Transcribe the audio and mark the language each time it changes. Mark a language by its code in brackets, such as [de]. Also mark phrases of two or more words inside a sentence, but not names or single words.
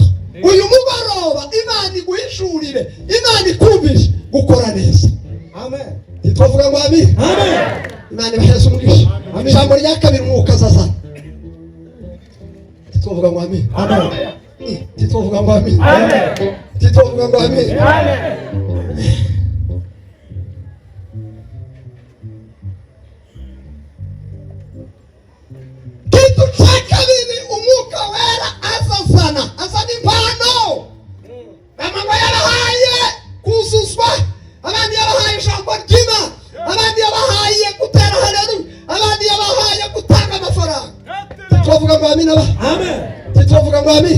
[rw] Uyu mugoroba Imana iguhishurire, Imana ikumvishe gukora neza. Amen. Tituvuga ngo amen. Imana ibaheze umugisha. Ijambo rya kabiri umwuka azazana. Tituvuga ngo amen. Tituvuga ngo amen. Tituvuga ngo amen. [sw] Kitu cha kabiri [rw] umwuka wera azazana impano. Amangwa yabahaye kuzuzwa, abandi yabahaye ijambo ry'Imana, abandi yabahaye gutera haleluya, abandi yabahaye gutanga amafaranga. Tituvuga ngo amen. Tituvuga ngo amen.